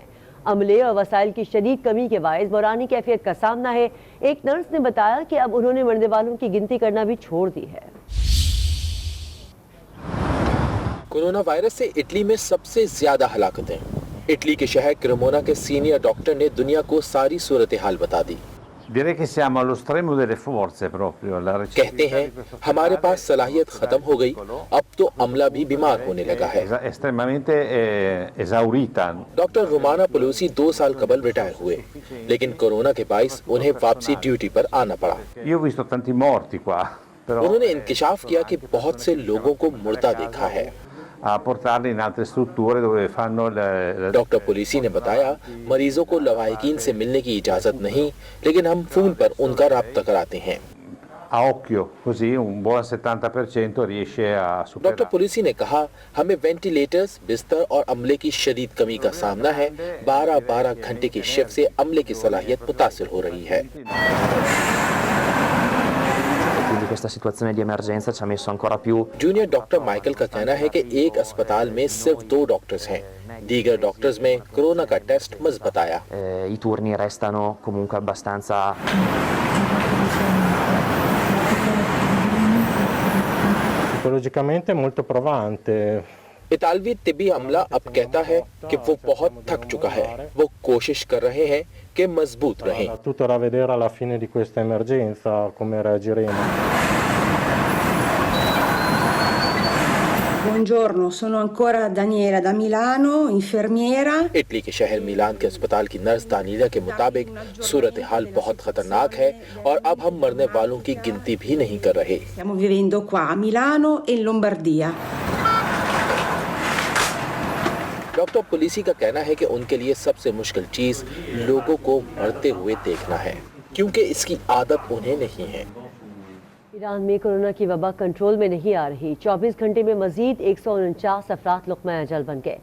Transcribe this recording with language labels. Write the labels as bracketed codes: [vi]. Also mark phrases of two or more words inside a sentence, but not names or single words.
[ur] عملے اور وسائل کی شدید کمی کے باعث بحرانی کیفیت کا سامنا ہے. ایک نرس نے بتایا کہ اب انہوں نے مرنے والوں کی گنتی کرنا بھی چھوڑ دی ہے. کورونا وائرس سے اٹلی میں سب سے زیادہ ہلاکتیں. اٹلی کے شہر کریمونا کے [en] senior doctor [ur] نے دنیا کو ساری صورت حال بتا دی. [it] Direi che siamo allo stremo delle forze proprio. [ur] کہتے ہیں ہمارے پاس صلاحیت ختم ہو گئی، اب تو عملہ بھی بیمار ہونے لگا ہے. [it] Estremamente esaurita. [ur] ڈاکٹر رومانا پلوسی 2 سال قبل ریٹائر ہوئے، لیکن کورونا کے باعث انہیں واپسی ڈیوٹی پر آنا پڑا. [it] Io ho visto tanti morti qua. [ur] انہوں نے انکشاف کیا کہ بہت سے لوگوں کو مردہ دیکھا ہے. [it] A portarli in altre strutture dove fanno [ur] ڈاکٹر پلیسی نے بتایا مریضوں کو لواحقین سے ملنے کی اجازت نہیں، لیکن ہم فون پر ان کا رابطہ کراتے ہیں. [it] a occhio, così un buon 70% riesce a [ur] डॉक्टर [it] superare. [ur] پلیسی نے کہا ہمیں وینٹیلیٹرز، بستر اور عملے کی شدید کمی کا سامنا ہے. 12-12 گھنٹے کی شفٹ سے عملے کی صلاحیت متاثر ہو رہی ہے. [it] Questa situazione di emergenza ci ha messo ancora più. [en] junior doctor [ur] مائیکل کا کہنا ہے کہ ایک اسپتال میں صرف 2 ڈاکٹرز ہیں. دیگر ڈاکٹرز میں کورونا کا ٹیسٹ مضبوط آیا. [it] I turni restano comunque abbastanza. Psicologicamente molto provante. [ur] اطالوی طبی عملہ اب کہتا ہے کہ وہ بہت تھک چکا ہے. وہ کوشش کر رہے ہیں کہ مضبوط رہیں. [it] Tutto da vedere alla fine di questa emergenza come reagiremo. Buongiorno, sono ancora Daniela da Milano, infermiera. [ur] اٹلی کے شہر میلان کے اسپتال کی نرس دانیلا کے مطابق صورت حال بہت خطرناک ہے اور اب ہم مرنے والوں کی گنتی بھی نہیں کر رہے. [it] Stiamo vivendo qua a Milano e in Lombardia. [ur] ڈاکٹر پلیسی کا کہنا ہے کہ ان کے لیے سب سے مشکل چیز لوگوں کو مرتے ہوئے دیکھنا ہے، کیونکہ اس کی عادت انہیں نہیں ہے. ایران میں کورونا کی وبا کنٹرول میں نہیں آ رہی. 24 گھنٹے میں مزید 149 افراد لقمہ اجل بن گئے.